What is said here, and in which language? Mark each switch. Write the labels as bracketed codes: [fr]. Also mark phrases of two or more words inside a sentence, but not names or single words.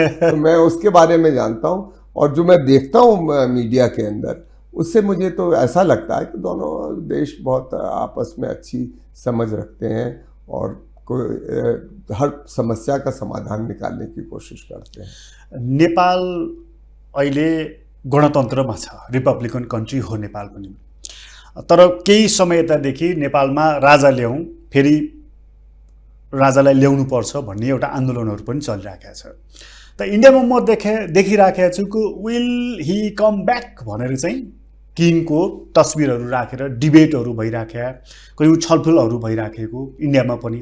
[hi] तो मैं उसके बारे में जानता हूँ, और जो मैं देखता हूँ मीडिया के अंदर, उससे मुझे तो ऐसा लगता है कि दोनों देश बहुत आपस में अच्छी समझ रखते हैं और कोई हर समस्या का समाधान निकालने की कोशिश करते हैं। [ne] नेपाल अहिले गणतन्त्रमा छ, [en] republican country [ne] हो नेपाल पनि। तर केही समय यतादेखि नेपालमा राजा ल्याउँ, फेरि राजालाई ल्याउनु पर्छ भन्ने एउटा आन्दोलनहरू पनि चलिरहेको छ। त इन्डियामा म देखिराखेको छु कि [en] will he come back [ne] भनेर चाहिँ किङको तस्बिरहरू राखेर डिबेटहरू भइराखेका, कयौँ छलफलहरू भइराखेको इन्डियामा पनि।